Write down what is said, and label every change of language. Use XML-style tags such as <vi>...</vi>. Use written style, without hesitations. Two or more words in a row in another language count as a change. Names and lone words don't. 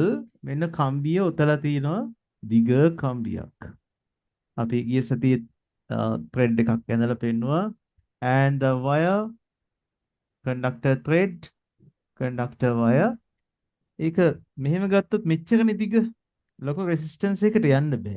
<si>මෙන්න කම්බිය උතලා තියෙනවා දිග කම්බියක්. අපි ගිය සතියේ thread එකක් ඇඳලා පෙන්නුවා.</si> <en>And the wire, conductor thread, conductor wire.</en> <si>ඒක මෙහෙම ගත්තොත් මෙච්චරනේ දිග. ලොකු resistance එකකට යන්න බෑ.</si>